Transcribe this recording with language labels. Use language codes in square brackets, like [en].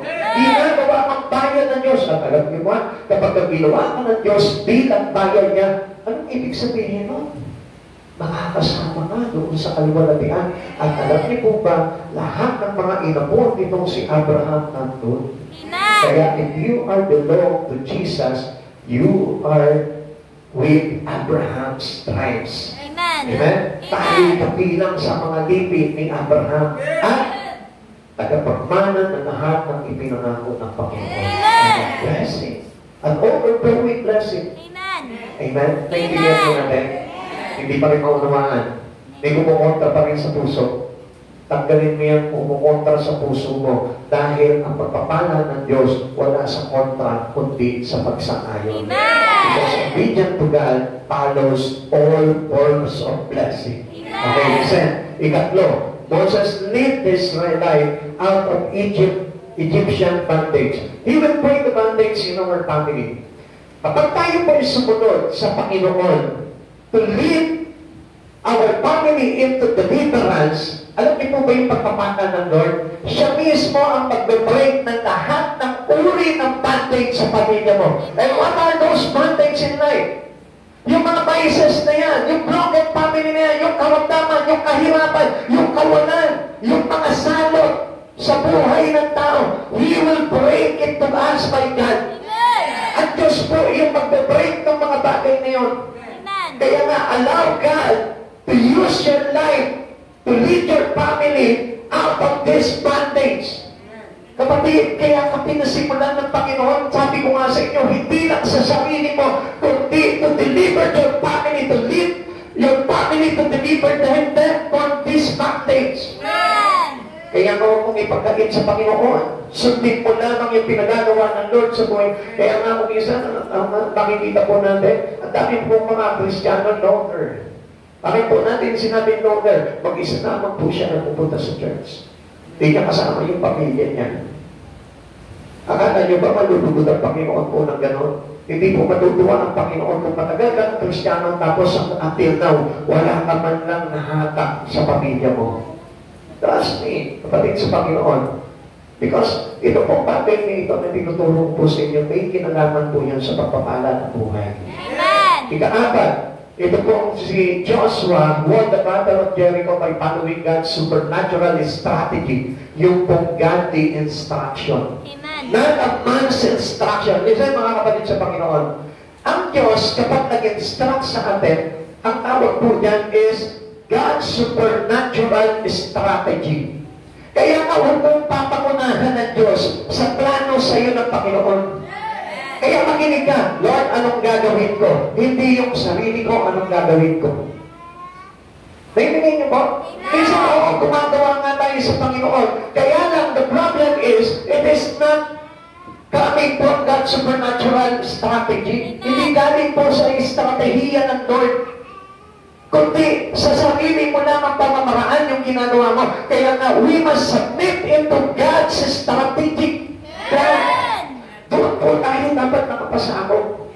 [tl] Ginagawa ang bayan ng Diyos. At alam niyo ba, kapag ginawa ka ng Diyos bilang bayan niya, anong ibig sabihin nun? Makakasama nga doon sa kaluwalhatian. At alam niyo po ba, lahat ng mga inapo nitong si Abraham nandun. [en] Kaya if you are belong to Jesus, you are with Abraham's tribes. Amen. Amen? [tl] Tayo kabilang sa mga lipid ni Abraham at tagapagmana ng lahat ng ipinangako ng Panginoon. [en] Amen. Blessing. An overflowing blessing. Amen. [tl] Amen? Naintindihan mo natin? Hindi pa rin maunawaan. May kumukontra pa rin sa puso. Tanggalin mo yung kumukontra sa puso mo dahil ang pagpapala ng Diyos wala sa kontra kundi sa pagsang-ayon. [en] Because obedience to God follows all forms of blessing. Okay, listen. Ikatlo, Moses led the Israelite out of Egyptian bondage. He will break the bondage in our family. [tl] Kapag tayo po sumunod sa Panginoon [en] to lead our family into deliverance, [tl] alam niyo po ba yung pagpapala ng Lord? Siya mismo ang magbe-break ng lahat ng uri ng bondage sa pamilya mo. [en] And what are those bondage in life? [tl] Yung mga vices na yan, yung broken family na yan, yung karamdaman, yung kahirapan, yung kawalan, yung mga salot sa buhay ng tao. [en] He will break it to us by God. [tl] At Diyos po yung magbe-break ng mga bagay na yun. [en] Kaya nga, allow God to use your life to lead your family out of this bondage. [tl] Kapatid, kaya ka pinasimulan ng Panginoon, sabi ko nga sa inyo, hindi lang sa sarili mo, kundi [en] to deliver your family, to lead your family to deliver them from this bondage. [tl] Kaya kung ipagkakit sa Panginoon, sundin mo lamang yung pinagagawa ng Lord sa buhay. Kaya nga kung isa, makikita po natin, ang dami po mga Kristiyano longer. Bakit po natin sinabi longer? Mag-isa naman po siya na pupunta sa church. Hindi niya kasama yung pamilya niya. Akala niyo ba malulugod ang Panginoon po ng gano'n? Hindi po matutuwa ang Panginoon kung matagal ka ng Kristiyano tapos until now, wala ka man lang nahatak sa pamilya mo. [en] Trust me, [tl] kapatid sa Panginoon. Because ito pong bagay na ito na tinutulong po sa inyo, may kinalaman po yan sa pagpapala ng buhay. Amen. Ika-apat, ito pong si [en] Joshua won the battle of Jericho by following God's supernatural strategy, yung pong godly instruction. Amen. Not a man's instruction. [tl] Listen mga kapatid sa Panginoon, ang Diyos kapag nag-instruct sa atin, ang tawag po dyan is God's supernatural strategy. Kaya nga huwag mong papakunahan ng Diyos sa plano sa iyo ng Panginoon. Kaya makinig ka, Lord, anong gagawin ko? Hindi yung sarili ko, anong gagawin ko? Naiinigay niyo po? Kasi gumagawa nga tayo sa Panginoon. Kaya lang, [en] the problem is, it is not coming from God's supernatural strategy. [tl] Hindi galing po sa estratehiya ng Lord. Kundi sa sarili mo lamang pamamaraan yung ginagawa mo. [en] Kaya nga, we must submit into God's strategic plan. [tl] Doon po tayo dapat nakapasakot.